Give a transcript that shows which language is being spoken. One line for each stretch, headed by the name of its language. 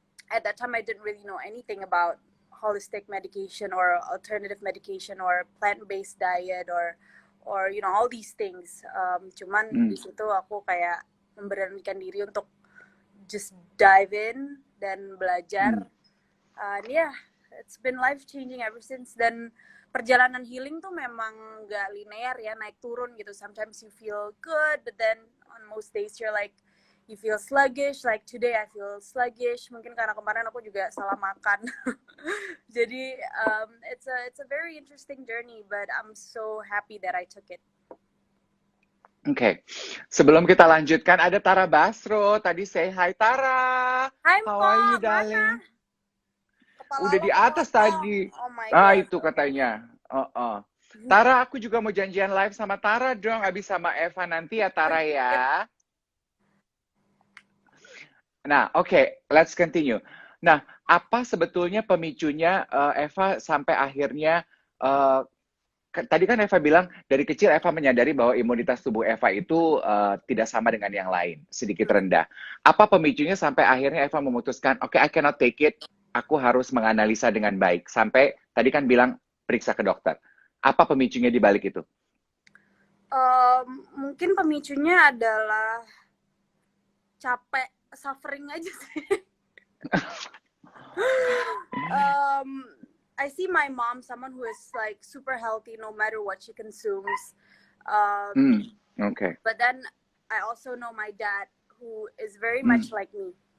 English: At that time I didn't really know anything about holistic medication or alternative medication or plant-based diet or you know all these things.
Indonesian: Cuman di situ aku kayak memberanikan diri untuk
English: just dive in
Indonesian: dan belajar.
English: Yeah, it's been life changing ever since.
Indonesian: Dan perjalanan healing tuh memang gak linear ya, naik turun gitu.
English: Sometimes you feel good, but then on most days you're like, you feel sluggish. Like today I feel sluggish.
Indonesian: Mungkin karena kemarin aku juga salah makan.
English: Jadi it's a very interesting journey, but I'm so happy that I took it.
Indonesian: Oke, sebelum kita lanjutkan ada Tara Basro.
English: Tadi say hi Tara. Hi, How are you, darling?
Indonesian: Udah di atas tadi.
English: Oh my God.
Indonesian: Itu katanya. Tara, aku juga mau janjian live sama Tara dong. Abis sama Eva nanti ya, Tara ya.
English: Nah, oke, let's continue.
Indonesian: Nah, apa sebetulnya pemicunya Eva sampai akhirnya tadi kan Eva bilang dari kecil Eva menyadari bahwa imunitas tubuh Eva itu tidak sama dengan yang lain, sedikit rendah. Apa pemicunya sampai akhirnya Eva memutuskan, oke,
English: I cannot take it,
Indonesian: aku harus menganalisa dengan baik. Sampai tadi kan bilang periksa ke dokter. Apa pemicunya di balik itu? Mungkin pemicunya adalah capek, suffering aja sih.
English: I see my mom, someone who is like super healthy no matter what she consumes. Okay. But then I also know my dad who is very much like me.